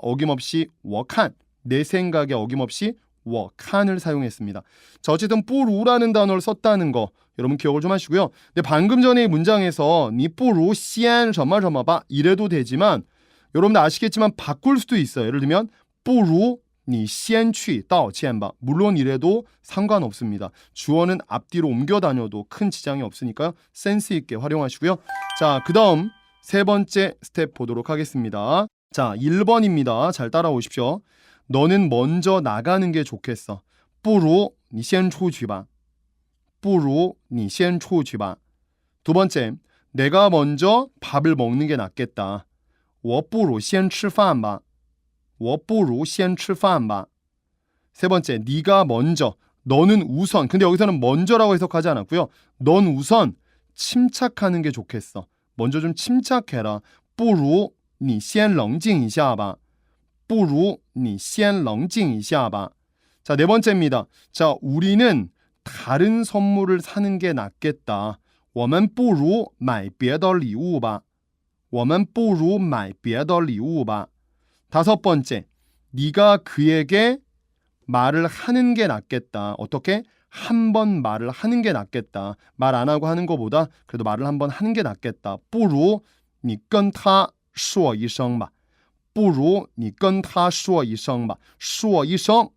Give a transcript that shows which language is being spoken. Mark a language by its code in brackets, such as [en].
[ko] 어김없이 我看. 내 생각에 어김없이 我看을 사용했습니다. 자, 어쨌든 不如라는 단어를 썼다는 거 여러분 기억을 좀 하시고요. 근데 방금 전에 이 문장에서 [zh] 你不如先什么什么吧 [ko] 이래도 되지만 여러분들 아시겠지만 바꿀 수도 있어요. 예를 들면 [zh] 不如你先去道歉吧. [ko] 물론 이래도 상관없습니다. 주어는 앞뒤로 옮겨 다녀도 큰 지장이 없으니까요. 센스 있게 활용하시고요. 자, 그 다음 세 번째 스텝 보도록 하겠습니다. 자, 1번입니다. 잘 따라오십시오. 너는 먼저 나가는 게 좋겠어. [zh] 不如你先出去吧.不如你先出去吧. [ko] 두 번째, 내가 먼저 밥을 먹는 게 낫겠다. [zh] 我不如先吃饭吧.我不如先吃饭吧. [ko] 세 번째, 네가 먼저, 너는 우선. 근데 여기서는 먼저라고 해석하지 않았고요. 넌 우선 침착하는 게 좋겠어. 먼저 좀 침착해라. [zh] 不如你先冷静一下吧. 不如你先冷静一下吧. [ko] 자, 네 번째입니다. 자, 우리는 다른 선물을 사는 게 낫겠다. [zh] 我们不如买别的礼物吧.我们不如买别的礼物吧. [ko] 다섯 번째, 네가 그에게 말을 하는 게 낫겠다. 어떻게? 한 번 말을 하는 게 낫겠다. 말 안 하고 하는 것보다 그래도 말을 한 번 하는 게 낫겠다. [zh] 不如你跟他说一声吧. 不如你跟他说一声吧.说一声.